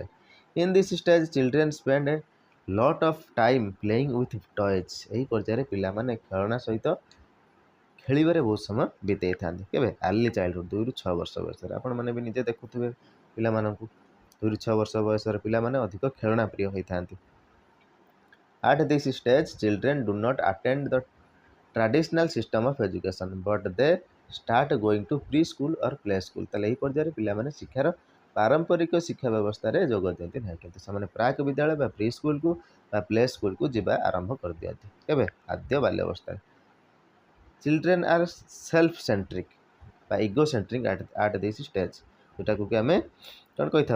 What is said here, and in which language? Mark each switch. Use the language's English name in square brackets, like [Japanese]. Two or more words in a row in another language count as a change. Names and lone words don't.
[English] In this stage children spend a lot of time playing with toys, [Odia] ଏହି ପର୍ଯ୍ୟାୟରେ ପିଲାମାନେ ଖେଳଣା ସହିତ ଖେଳିବାରେ ବହୁତ ସମୟ ବିତେଇଥାନ୍ତି। କେବେ? [English] early childhood, [Odia] 2 ରୁ 6 ବର୍ଷ ବୟସରେ। ଆପଣମାନେ ବି ନିଜେ ଦେଖୁଥିବେ ପିଲାମାନଙ୍କୁ, 2 ରୁ 6 ବର୍ଷ ବୟସର ପିଲାମାନେ ଅଧିକ ଖେଳଣା ପ୍ରିୟ ହୋଇଥାନ୍ତି। [English] At this stage, children do not attend the traditional system of education, but they start going to preschool or play school। [Odia] ତାହେଲେ ଏହି ପର୍ଯ୍ୟାୟରେ ପିଲାମାନେ ଶିକ୍ଷାର ପାରମ୍ପରିକ ଶିକ୍ଷା ବ୍ୟବସ୍ଥାରେ ଯୋଗ ଦିଅନ୍ତି ନାହିଁ, କିନ୍ତୁ ସେମାନେ ପ୍ରାକ୍ ବିଦ୍ୟାଳୟ ବା ପ୍ରି ସ୍କୁଲକୁ ବା ପ୍ଲେ ସ୍କୁଲକୁ ଯିବା ଆରମ୍ଭ କରିଦିଅନ୍ତି। କେବେ? ଆଦ୍ୟ ବାଲ୍ୟ ଅବସ୍ଥାରେ। [English] Children are self centric ବା egocentric at this stage, [Odia] ଯେଉଁଟାକୁ କି ଆମେ କ'ଣ କହିଥାଉ?